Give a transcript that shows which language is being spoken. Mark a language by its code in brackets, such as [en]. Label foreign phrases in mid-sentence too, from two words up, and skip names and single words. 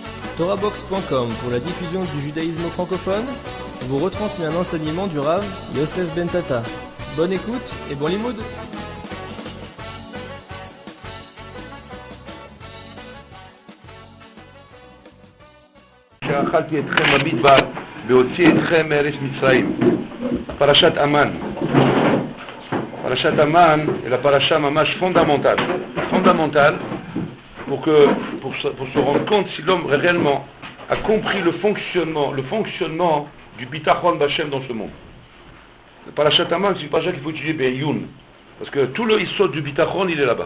[fr] Torahbox.com pour la diffusion du judaïsme francophone vous retransmet un enseignement du Rav Yosef Ben Tata. Bonne écoute et bon limoud. [he] שאכלתי אתכם במדבר והוציא אתכם מארץ מצרים. פרשת המן. פרשת המן [fr] est la paracha mamash fondamentale. Fondamentale pour se rendre compte si l'homme réellement a compris le fonctionnement du [he] ביטחון בהשם [fr] dans ce monde. Le [he] פרשת המן, [fr] c'est une paracha qu'il faut étudier Be'ayun, parce que tout le yesod du bitachon, il est là-bas.